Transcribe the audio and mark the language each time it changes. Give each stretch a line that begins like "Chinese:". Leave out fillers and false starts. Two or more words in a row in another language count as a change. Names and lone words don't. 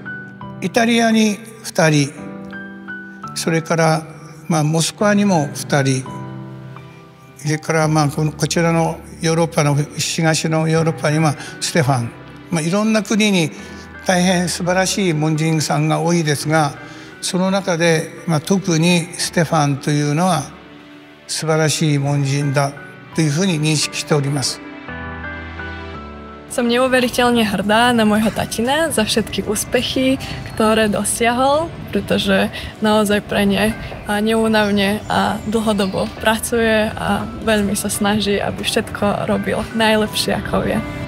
Japanese: イタリアに2人、それからモスクワにも2人、それからこちらのヨーロッパの東のヨーロッパにはステファン、いろんな国に大変素晴らしい門人さんが多いですが、その中で特にステファンというのは素晴らしい門人だというふうに認識しております。
Slovak: Som neuveriteľne hrdá na môjho tatina za všetky úspechy, ktoré dosiahol, pretože naozaj pre ne neúnavne a dlhodobo pracuje a veľmi sa snaží, aby všetko robil najlepšie, ako vie.